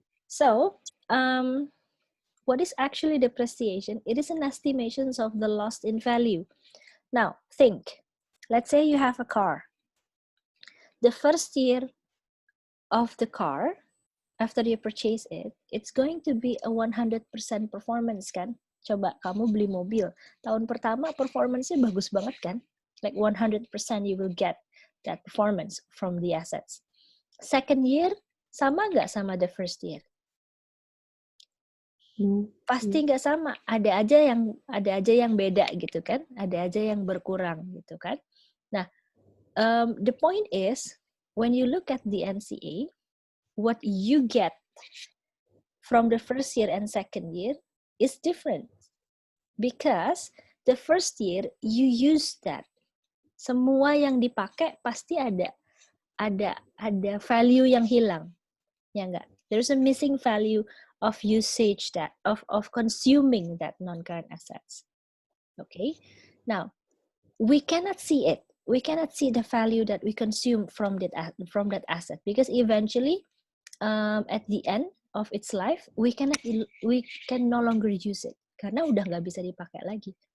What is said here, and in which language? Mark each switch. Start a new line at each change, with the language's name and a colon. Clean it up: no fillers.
English: So, what is actually depreciation? It is an estimation of the loss in value. Now, think. Let's say you have a car. The first year of the car, after you purchase it, it's going to be a 100% performance, kan?
Indonesian: Coba kamu beli mobil, tahun pertama performance-nya bagus banget kan?
English: Like 100% you will get that performance from the assets. Second year,
Indonesian: sama nggak sama
English: the first year?
Indonesian: Pasti nggak sama. Ada aja yang beda gitu kan? Ada aja yang berkurang gitu kan?
English: Nah, the point is, when you look at the NCA, what you get from the first year and second year is different because the first year you use that.
Indonesian: Semua yang dipakai pasti ada value yang hilang, ya enggak?
English: There's a missing value of usage of consuming that non-current assets. Okay, now we cannot see it. We cannot see the value that we consume from that asset because eventually, at the end of its life, we can no longer use it
Indonesian: karena udah nggak bisa dipakai lagi.